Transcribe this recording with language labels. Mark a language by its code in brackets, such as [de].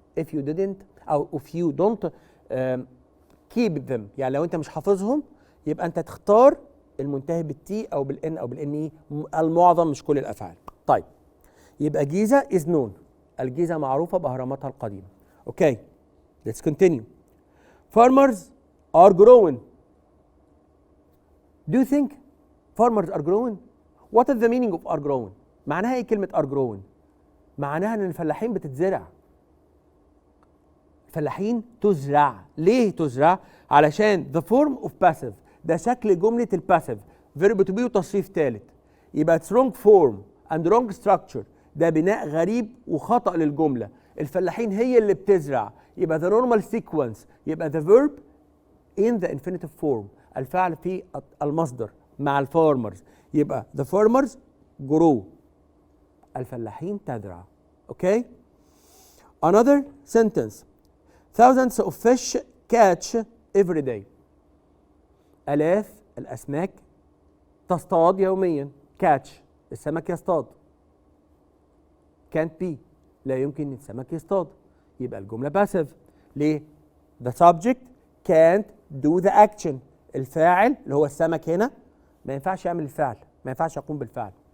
[en] if you didn't [ar] او [en] if you don't keep them [ar] يعني لو انت مش حافظهم يبقى انت تختار المنتهي بالتي او بالn او بالne المعظم مش كل الافعال. طيب يبقى جيزة is known. الجيزة معروفة بأهراماتها القديمة. [en] Okay let's continue. Farmers are growing. Do you think farmers are growing? What is the meaning of are growing? [ar] معناها ايه كلمة are growing؟ معناها ان الفلاحين بتتزرع. الفلاحين تزرع. ليه تزرع؟ علشان [en] the form of passive [ar] ده شكل جملة الباسيف verb to be وتصريف ثالث. [en] يبقى it's wrong form and wrong structure. [ar] ده بناء غريب وخطأ للجملة. الفلاحين هي اللي بتزرع. [en] يبقى the normal sequence يبقى the verb in the infinitive form. [ar] الفعل في المصدر مع الفارمرز يبقى [en] the farmers grow. [ar] الفلاحين تزرع. [en] Okay another sentence. thousands of fish catch every day. [ar] آلاف الأسماك تصطاد يوميا. catch السمك يصطاد. can't be لا يمكن السمك يصطاد. يبقى الجملة passive. ليه؟ [en] the subject can't do the action. [ar] الفاعل اللي هو السمك هنا ما ينفعش يعمل الفعل، ما ينفعش يقوم بالفعل.